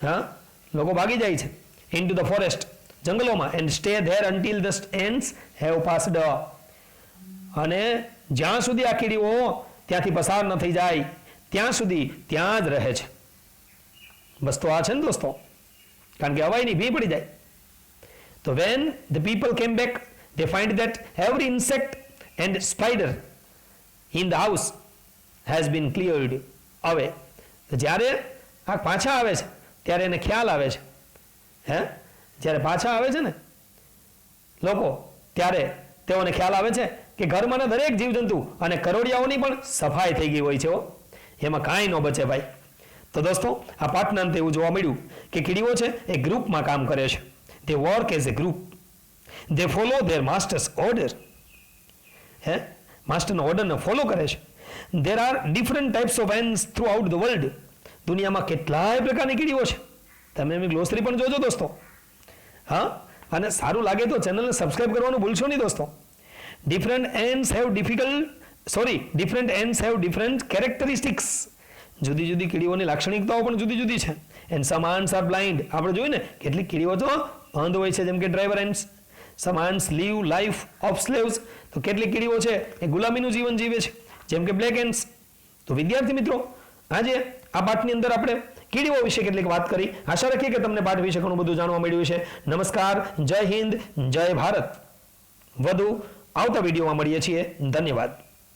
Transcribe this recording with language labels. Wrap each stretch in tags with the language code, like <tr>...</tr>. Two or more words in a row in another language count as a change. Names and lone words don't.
<gu>હા, લોકો ભાગી જાય છે</gu> <en>into the forest,</en> <gu>જંગલોમાં,</gu> <en>and stay there until the ends have passed,</en> <gu>અને જ્યાં સુધી આ કીડીઓ ત્યાંથી પસાર ન થઈ જાય ત્યાં સુધી ત્યાં જ રહે છે. બસ તો આ છે ને દોસ્તો, કારણ કે હવાઈની ભી પડી જાય.</gu> <en>તો when the people came back they find that every insect and spider in the house has been cleared away.</en> <gu>જ્યારે આ પાછા આવે છે ત્યારે એને ખ્યાલ આવે છે, હે, જ્યારે પાછા આવે છે ને લોકો ત્યારે તેઓને ખ્યાલ આવે છે કે ઘરમાંના દરેક જીવજંતુ અને કરોડિયાઓની પણ સફાઈ થઈ ગઈ હોય છે, એમાં કાંઈ ન બચે ભાઈ. તો દોસ્તો આ પાઠના અંતે એવું જોવા મળ્યું કે કીડીઓ છે એ ગ્રુપમાં કામ કરે છે.</gu> <en>They work as a group. They follow their master's order.</en> <gu>હે, માસ્ટરના ઓર્ડરને ફોલો કરે છે.</gu> <en>There are different types of ants throughout the world.</en> <gu>દુનિયામાં કેટલાય પ્રકારની કીડીઓ છે. તમે એમની ગ્લોસરી પણ જોજો દોસ્તો. હા, અને સારું લાગે તો ચેનલને સબસ્ક્રાઇબ કરવાનું ભૂલશો નહીં દોસ્તો.</gu> <en>Different ants have different characteristics.</en> <gu>જુદી જુદી કીડીઓની લાક્ષણિકતાઓ પણ જુદી જુદી છે.</gu> <en>and some ants are blind.</en> <gu>આપણે જોયું ને કેટલીક કીડીઓ તો અંધ હોય છે, જેમ કે</gu> <en>driver ants. સમ ants live life of slaves.</en> <gu>તો કેટલીક કીડીઓ છે એ ગુલામીનું જીવન જીવે છે, જેમ કે</gu> <en>black ants.</en> <gu>તો વિદ્યાર્થી મિત્રો, આજે આ પાઠની અંદર આપણે કીડીઓ વિશે કેટલીક વાત કરી. આશા રાખીએ કે તમને પાઠ વિશે ઘણું બધું જાણવા મળ્યું છે. નમસ્કાર, જય હિન્દ, જય ભારત. વધુ આવતા વિડીયોમાં મળીએ છીએ. ધન્યવાદ.</gu>